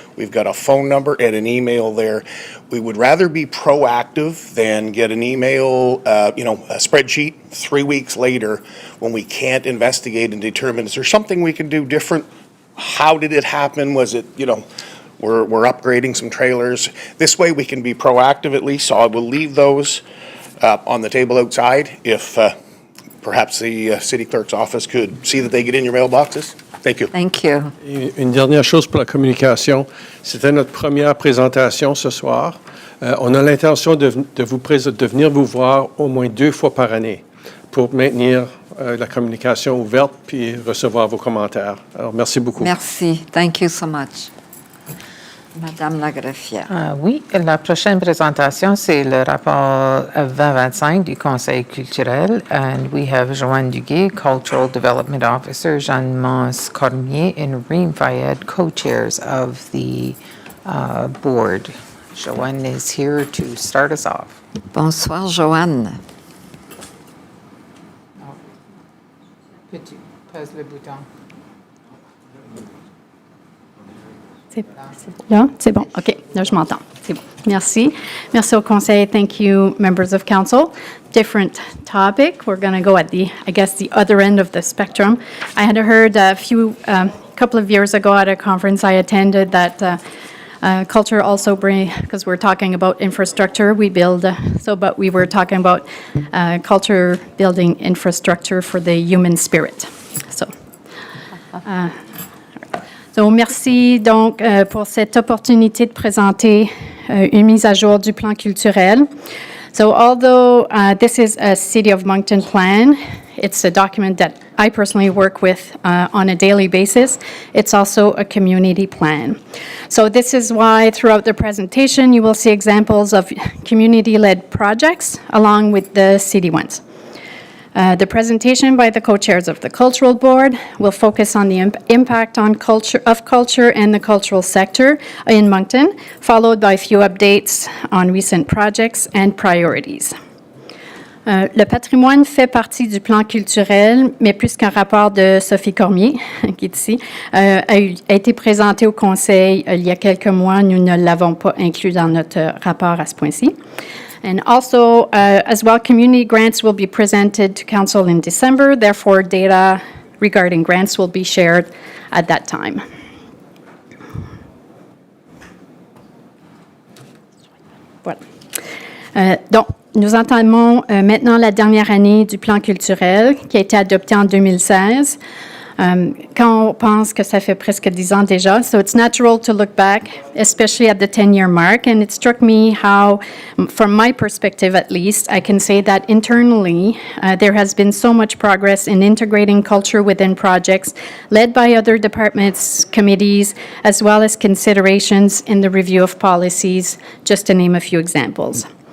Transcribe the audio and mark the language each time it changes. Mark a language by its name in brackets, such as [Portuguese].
[English] We've got a phone number and an email there. We would rather be proactive than get an email, a spreadsheet 3 weeks later when we can't investigate and determine, is there something we can do different? How did it happen? Was it, we're upgrading some trailers. This way we can be proactive at least, so I will leave those on the table outside if perhaps the city clerk's office could see that they get in your mailboxes. Thank you. Thank you. [French] Et une dernière chose pour la communication, c'était notre première présentation ce soir. On a l'intention de venir vous voir au moins 2 fois par année pour maintenir la communication ouverte puis recevoir vos commentaires. Alors, merci beaucoup. Merci. [English] Thank you so much. [French] Madame la greffière. Oui, la prochaine présentation, c'est le rapport 2025 du Conseil culturel. [English] And we have Joanne Duguay, Cultural Development Officer, Jeanne-Mance Cormier, and Reem Fayed, co-chairs of the board. Joanne is here to start us off. [French] Bonsoir, Joanne. Peux-tu pèse le bouton? Là, c'est bon. OK. Là, je m'entends. C'est bon. Merci. Merci au Conseil. [English] Thank you, members of council. Different topic. We're going to go at the other end of the spectrum. I had heard a couple of years ago at a conference I attended that culture also because we're talking about infrastructure, we build, but we were talking about culture building infrastructure for the human spirit. [French] Donc, merci donc pour cette opportunité de présenter une mise à jour du plan culturel. [English] So, although this is a City of Moncton plan, it's a document that I personally work with on a daily basis. It's also a community plan. So, this is why throughout the presentation you will see examples of community-led projects along with the city ones. The presentation by the co-chairs of the Cultural Board will focus on the impact on culture and the cultural sector in Moncton, followed by a few updates on recent projects and priorities. [French] Le patrimoine fait partie du plan culturel, mais plus qu'un rapport de Sophie Cormier, qui est ici, a été présenté au Conseil il y a quelques mois. Nous ne l'avons pas inclus dans notre rapport à ce point-ci. [English] And also, as well, community grants will be presented to Council in December. Therefore, data regarding grants will be shared at that time. [French] Voilà. Donc, nous entamons maintenant la dernière année du plan culturel qui a été adopté en 2016. Quand on pense que ça fait presque 10 ans déjà, [English] so it's natural to look back, especially at the 10-year mark, and it struck me how, from my perspective at least, I can say that internally there has been so much progress in integrating culture within projects led by other departments, committees, as well as considerations in the review of policies, just to name a few examples.